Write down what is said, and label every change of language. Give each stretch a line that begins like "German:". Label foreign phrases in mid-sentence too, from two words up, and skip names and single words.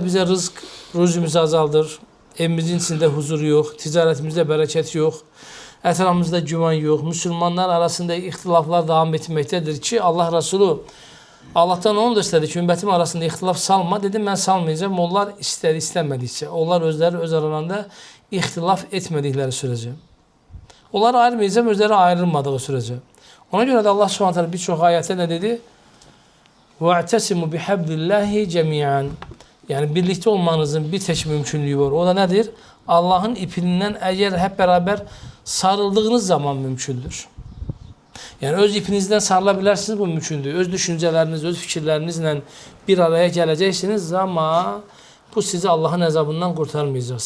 Azerbaijani: bizə rızqımızı azaldır, evimizin içində huzur yox, ticarətimizdə bərəkət yox, ətrafımızda güman yox, müsəlmanlar arasında ixtilaflar davam etməkdədir ki, Allah Rasulü Allahdan onu da istədi ki, ümmətim arasında ixtilaf salma, dedi, mən salmayacağım, onlar istəmədikcə, onlar özləri öz aralarında ixtilaf etmədikləri sürəcə. Onları ayırmayacağım, özləri ayrılmadığı sürəcə. Ona görə də Allah Subhanahu bir çox ayətdə nə dedi?
Arabic: وَاَعْتَسِمُ بِحَبْلِ اللّٰهِ جَمِيعًا
Azerbaijani: Yəni birlikdə olmanızın bir tək mümkünlüyü var. O da nədir? Allahın ipindən əgər hep bərabər sarıldığınız zaman mümkündür. Yəni öz ipinizdən sarıla bilərsiniz, bu mümkündür. Öz düşüncələriniz, öz fikirlərinizlə bir araya gələcəksiniz ama bu sizi Allahın əzabından qurtarmayacaq.